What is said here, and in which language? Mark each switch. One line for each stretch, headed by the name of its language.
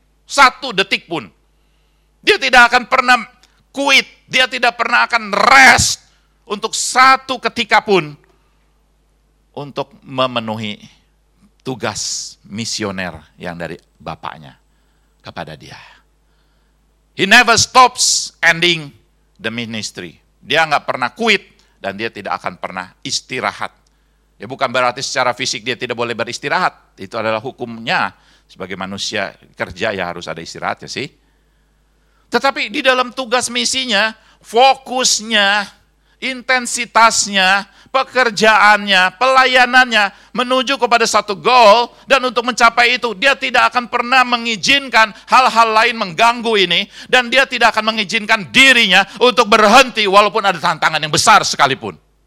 Indonesian: Satu detik pun. Dia tidak akan pernah quit, dia tidak pernah akan rest untuk satu ketika pun untuk memenuhi tugas misioner yang dari Bapaknya kepada dia.
English: He never stops ending the ministry.
Indonesian: Dia enggak pernah quit dan dia tidak akan pernah istirahat. Ya, bukan berarti secara fisik dia tidak boleh beristirahat. Itu adalah hukumnya. Sebagai manusia kerja ya harus ada istirahat ya sih. Tetapi di dalam tugas misinya, fokusnya, intensitasnya, pekerjaannya, pelayanannya menuju kepada satu goal, dan untuk mencapai itu dia tidak akan pernah mengizinkan hal-hal lain mengganggu ini, dan dia tidak akan mengizinkan dirinya untuk berhenti walaupun ada tantangan yang besar sekalipun.